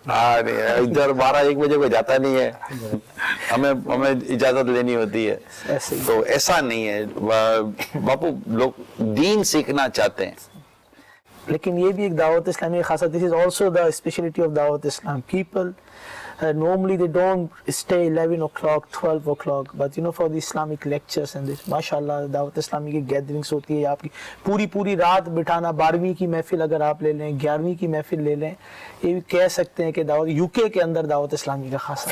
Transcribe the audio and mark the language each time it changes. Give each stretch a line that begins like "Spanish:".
Hindi: हाँ नहीं, इधर 12-1 बजे कोई जाता नहीं है, हमें इजाजत लेनी होती है। ऐसे ही। तो ऐसा नहीं है बापू, लोग दीन सीखना चाहते हैं। लेकिन ये भी एक दावत इस्लामी खासा,
English: This is also the speciality of Dawat Islam. People normally they don't stay 11 o'clock 12 o'clock, but you know for the Islamic lectures and this
Hindi: माशाल्लाह दावत इस्लामी की गैदरिंग्स होती है आपकी पूरी रात बिठाना. 12वीं की महफिल अगर आप ले लें, 11वीं की महफिल ले लें, ये भी कह सकते हैं कि दावत यूके के अंदर दावत इस्लामी का खासा